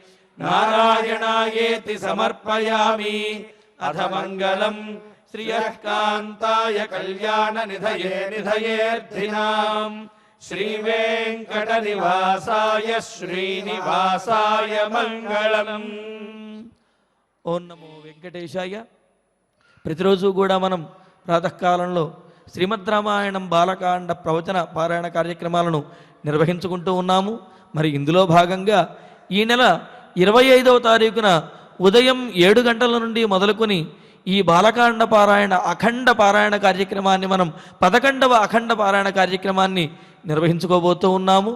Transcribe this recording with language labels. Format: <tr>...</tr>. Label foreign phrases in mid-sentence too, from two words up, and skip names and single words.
<sa>नारायणायेति समर्पयामि अथ मङ्गलं श्रियः कान्ताय कल्याणनिधये निधयेऽर्थिनाम् श्रीवेङ्कटनिवासाय श्रीनिवासाय मङ्गलम् ఓం నమో వెంకటేశాయ.</sa> <te>ప్రతిరోజు కూడా మనం ప్రాతకాలంలో శ్రీమద్ రామాయణం బాలకాండ ప్రవచన పారాయణ కార్యక్రమాలను నిర్వహించుకుంటూ ఉన్నాము. మరి ఇందులో భాగంగా ఈ నెల 25వ తారీఖున ఉదయం 7 గంటల నుండి మొదలుకొని ఈ బాలకాండ పారాయణ అఖండ పారాయణ కార్యక్రమాన్ని మనం 11వ అఖండ పారాయణ కార్యక్రమాన్ని నిర్వహించుకోబోతూ ఉన్నాము.</te>